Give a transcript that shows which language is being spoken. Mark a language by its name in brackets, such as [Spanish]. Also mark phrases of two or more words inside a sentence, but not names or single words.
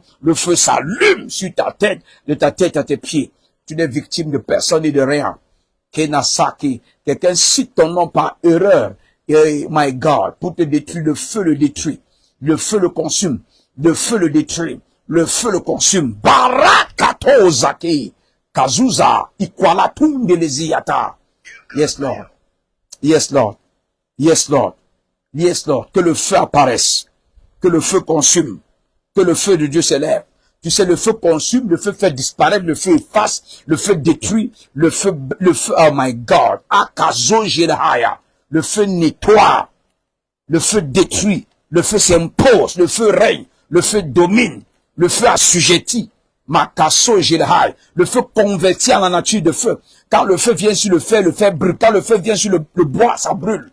[French] Le feu s'allume sur ta tête, de ta tête à tes pieds. Tu n'es victime de personne et de rien. Kenasaki. Quelqu'un cite ton nom par erreur. Et [English] my God, [French] pour te détruire, le feu le détruit. Le feu le consume. Le feu le détruit. Le feu le consume. Barakato zaki. Kazuza. Ikwalatum de leziata. [English] Yes, Lord. Yes, Lord. Yes, Lord. Yes, Lord. [French] Que le feu apparaisse. Que le feu consume. Que le feu de Dieu s'élève. Tu sais, le feu consume, le feu fait disparaître, le feu efface, le feu détruit, le feu, [English] oh my God. Akazo jelahaya. [French] Le feu nettoie. Le feu détruit. Le feu s'impose. Le feu règne. Le feu domine. Le feu assujettit. Makaso Gilhai. Le feu convertit en la nature de feu. Quand le feu vient sur le feu brûle. Quand le feu vient sur le bois, ça brûle.